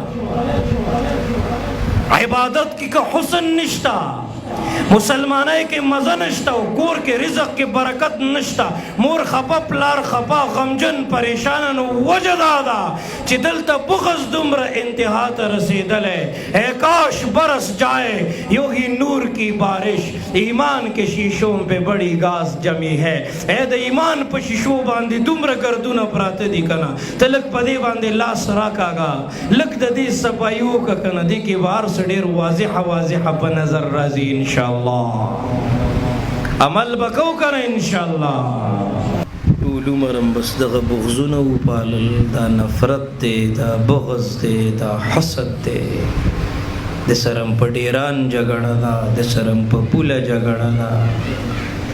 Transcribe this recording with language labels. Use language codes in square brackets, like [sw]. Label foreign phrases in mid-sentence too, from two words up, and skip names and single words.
[ps] عبادت کې که حسن نشته مسلمانۍ کې مزه نشته او کور کې رزق کې برکت نشته مور خفه پلار خفه غمجن پریشانه نو وجه دا ده چې دلته بغض دومره انتها ته رسېدلی [ur] اے کاش برس جائے یوں ہی نور کی بارش ایمان کے شیشوں پہ بڑی گاز جمی ہے [ps] اے د ایمان په شیشو باندې دومره ګردونه پراته دي که نه ته لږ په دې باندې لاس راکاږه لږ د دې صفایي وکړه که نه دې کې به هر څه ډېر واضحه په نظر راځي انشاءالله عمل بکو کنه انشاءالله ټول عمرم بس دغه بغضونه وپالل دا نفرت دی دا بغض دی دا حسد دی د سرم په ډیران جګړه ده د سرم په پوله جګړه ده